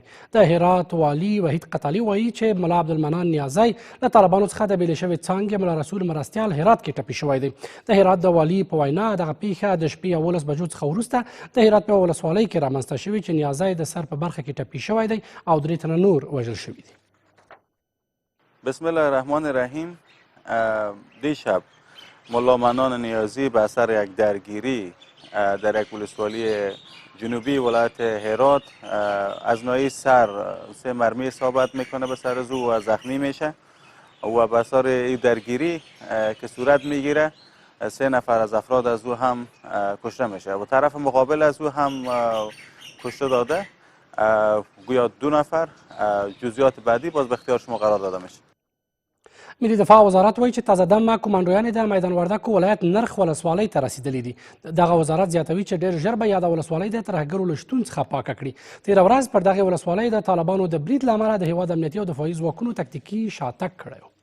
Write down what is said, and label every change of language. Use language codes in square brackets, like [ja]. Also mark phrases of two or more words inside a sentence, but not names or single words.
[ps] د هرات والي وحید قتالي وایي چې ملا عبدالمنان نیازی له طالبانو څخه د بېلې شوې څانګې ملا رسول مرستیال هرات کې ټپي شوی دی. د هرات د والي په وینا دغه پیښه د شپې 11 بجو څخه وروسته د هرات په ولسوالۍ کې رامنځته شوې چې نیازی د سر په برخه کې ټپي شوی دی او 3 تنه نور وژل شوي دي. [ar] بسم الله الرحمن الرحیم. [fa] دیشب ملا منان نیازی به اثر یک درگیری در یک ولسوالی جنوبی ولایت هرات از ناحیه سر 3 مرمی اصابت میکنه به سر او و زخمی میشه و به اثر این درگیری که صورت میگیره 3 نفر از افراد از او هم کشته میشه و طرف مقابل از او هم کشته داده. گویا 2 نفر. جزئیات بعدی باز به اختیار شما قرار داده میشه. [ps] ملي دفاع وزارت وایي چې تازه دمه کمانډویانې د میدان وردګو ولایت نرخ ولسوالۍ ته رسېدلي دي. دغه وزارت زیاتوي چې ډېر ژر به یاده ولسوالۍ د ترهګرو له شتون څخه پاکه کړي. تېره ورځ پر دغې ولسوالۍ د طالبانو د برید له امله د هېواد امنیتي او دفاعي ځواکونو تکتیکي شاتګ کړی و.